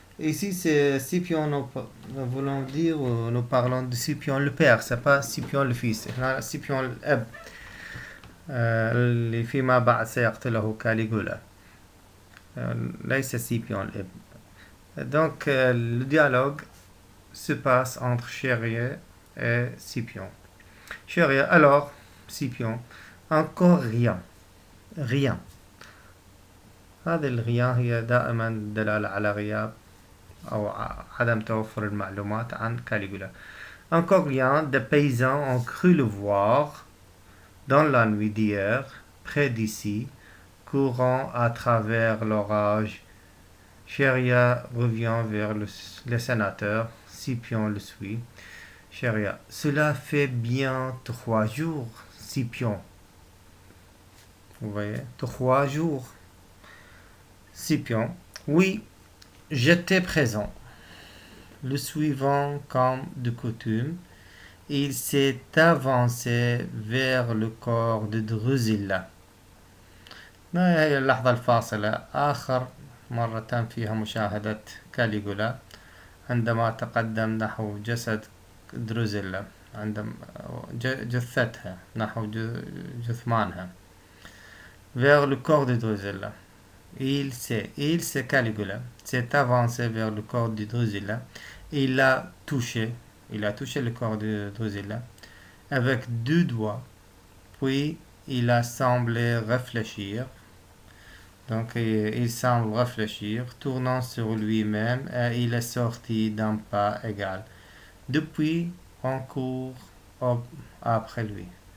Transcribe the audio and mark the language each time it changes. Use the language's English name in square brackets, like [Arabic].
[French] Ici, c'est Scipion, nous voulons dire, nous parlons de Scipion le père, c'est pas Scipion le fils. [Arabic] Scipion الأب اللي فيما بعد سيقتله كاليغولا. ليس Scipion الأب. [French] Donc, le dialogue se passe entre Chéria et Scipion. Chéria, alors, Scipion, encore rien. [Arabic] هذه الغياب هي دائما دلالة على غياب أو عدم توفر المعلومات عن كاليغولا. [French] Encore rien, des paysans ont cru le voir dans la nuit d'hier, près d'ici, courant à travers l'orage. Chéria revient vers le sénateur, Scipion le suit. Chéria, cela fait bien 3 jours, Scipion. Vous voyez, 3 jours. Scipion, oui, j'étais présent. Le suivant, comme de coutume, il s'est avancé vers le corps de Drusilla. [Arabic] ما هي اللحظة الفاصلة آخر مرة تم فيها مشاهدة كاليغولا عندما تقدم نحو جسد دروزيلا عندما جثتها نحو جثمانها [French] vers le corps de Drusilla. Il s'est Caligula s'est avancé vers le corps de Drusilla. Il a touché le corps de Drusilla avec 2 doigts. Puis il a semblé réfléchir. Donc il semble réfléchir, tournant sur lui-même, et il est sorti d'un pas égal. Depuis, on court après lui.